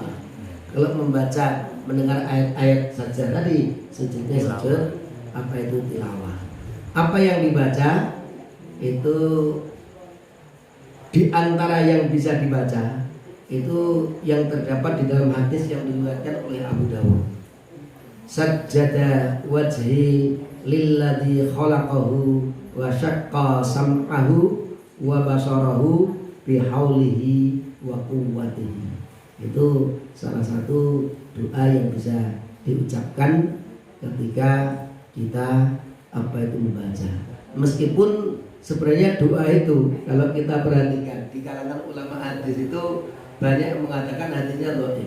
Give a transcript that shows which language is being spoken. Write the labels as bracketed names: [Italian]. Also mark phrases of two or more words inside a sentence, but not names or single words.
[Indonesian] Kalau membaca, mendengar ayat-ayat saja tadi, sujudnya sujud apa itu tilawah. Apa yang dibaca itu di antara yang bisa dibaca itu yang terdapat di dalam hadis yang diriwayatkan oleh Abu Dawud. [Arabic] سجد وجهي للذي خلقه وشق سمعه وبصره بحوله وقوته. [Indonesian] Itu salah satu doa yang bisa diucapkan ketika kita apa itu membaca. Meskipun sebenarnya doa itu kalau kita perhatikan di kalangan ulama hadis itu banyak yang mengatakan hadisnya dhaif.